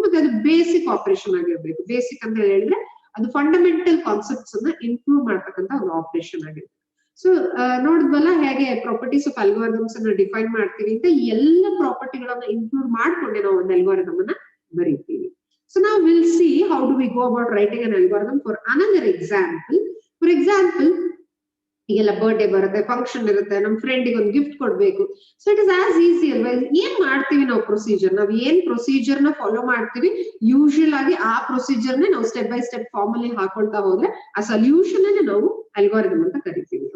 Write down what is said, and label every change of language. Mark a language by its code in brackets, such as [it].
[kn] ಮತ್ತೆ ಅದು basic operation ಆಗಿರ್ಬೇಕು. ಬೇಸಿಕ್ ಅಂತ ಹೇಳಿದ್ರೆ ಅದು ಫಂಡಮೆಂಟಲ್ ಕಾನ್ಸೆಪ್ಟ್ಸ್ ಅನ್ನ ಇಂಪ್ರೂವ್ ಮಾಡ್ತಕ್ಕಂಥ ಒಂದು ಆಪರೇಷನ್ ಆಗಿರ್ಬೇಕು. ಸೊ ನೋಡಿದ್ವಲ್ಲ ಹೇಗೆ ಪ್ರಾಪರ್ಟೀಸ್ ಆಫ್ ಅಲ್ಗಾರಿದಮ್ಸ್ ಅನ್ನ ಡಿಫೈನ್ ಮಾಡ್ತೀವಿ ಅಂತ. ಎಲ್ಲ ಪ್ರಾಪರ್ಟಿಗಳನ್ನ ಇನ್ಕ್ಲೂಡ್ ಮಾಡ್ಕೊಂಡೆ ನಾವು ಒಂದು ಅಲ್ಗಾರಿದಮ್ ಅನ್ನ ಬರೀತೀವಿ. [en] So now we'll see how do we go about writing an algorithm for another example. [kn] For example, ಈಗೆಲ್ಲ ಬರ್ಡೇ ಬರುತ್ತೆ, ಫಂಕ್ಷನ್ ಇರುತ್ತೆ, ನಮ್ ಫ್ರೆಂಡಿಗೆ ಒಂದು ಗಿಫ್ಟ್ ಕೊಡ್ಬೇಕು. [en] so it is as easy [kn] ಅಲ್ವಾ? ಏನ್ ಮಾಡ್ತೀವಿ ನಾವು ಪ್ರೊಸೀಜರ್, ನಾವ್ ಏನ್ ಪ್ರೊಸೀಜರ್ ನ ಫಾಲೋ ಮಾಡ್ತೀವಿ, ಯೂಶುವಲ್ ಆಗಿ ಆ ಪ್ರೊಸೀಜರ್ ನೇ ನಾವು ಸ್ಟೆಪ್ ಬೈ ಸ್ಟೆಪ್ ಫಾರ್ಮ್ ಅಲ್ಲಿ ಹಾಕೊಳ್ತಾ ಹೋದ್ರೆ ಆ ಸೊಲ್ಯೂಷನ್ ಅನ್ನ ನಾವು ಅಲ್ಗಾರಿದಮ್ ಅಂತ ಕರಿತೀವಿ.